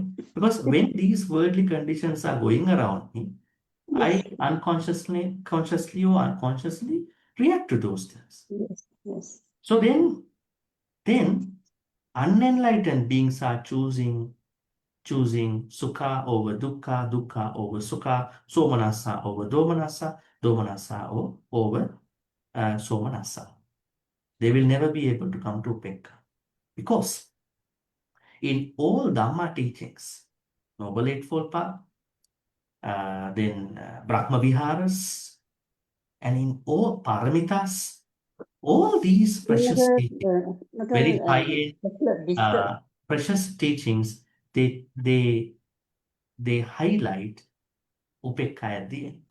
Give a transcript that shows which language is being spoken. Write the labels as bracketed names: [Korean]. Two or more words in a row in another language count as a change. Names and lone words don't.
[English] Because when these worldly conditions are going around me, I consciously or unconsciously react to those things. Yes. So then unenlightened beings are choosing sukha over dukkha, dukkha over sukha, somanasa over domanasa, domanasa over somanasa. They will never be able to come to upekkha. Because in all Dhamma teachings, Noble Eightfold Path, then Brahma Viharas, and in all Paramitas, all these precious teachings, very high-end, precious teachings, they highlight upekkha at the end.